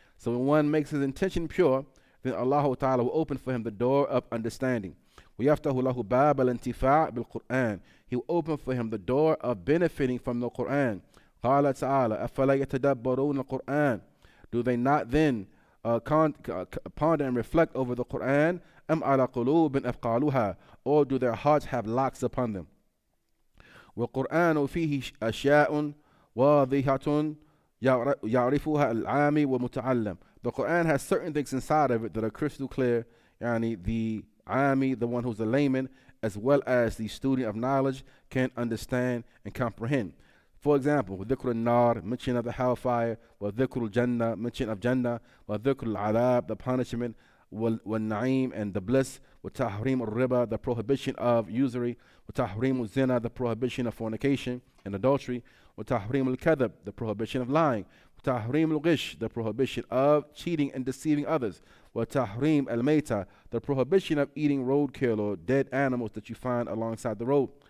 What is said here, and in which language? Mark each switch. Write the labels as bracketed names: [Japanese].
[English] So when one makes his intention pure, then Allah Ta'ala will open for him the door of understanding. [Arabic] ويفتح له باب الانتفاع بالقرآن. [English] He will open for him the door of benefiting from the Quran. [Arabic] قال تعالى أفلا يتدبرون القرآن. [English] Do they not then ponder and reflect over the Quran? [Arabic] أم على قلوب أفقالها, [English] or do their hearts have locks upon them? [Arabic] والقرآن فيه أشياء واضحة يعرفها العامي والمتعلم. [English] The Quran has certain things inside of it that are crystal clear. Yani the Ami, the one who's a layman, as well as the student of knowledge, can understand and comprehend. For example, dhikr al-nar, mention of the hellfire, wa dhikr al-jannah, mention of Jannah, wa dhikr al-adab, the punishment, wa na'im, and the bliss, wa tahrim al-riba, the prohibition of usury, wa tahrim al-zina, the prohibition of fornication and adultery, wa tahrim al-kadhab, the prohibition of lying, wa tahrim al-ghish, the prohibition of cheating and deceiving others, wa tahrim al-mayta, the prohibition of eating roadkill or dead animals that you find alongside the road.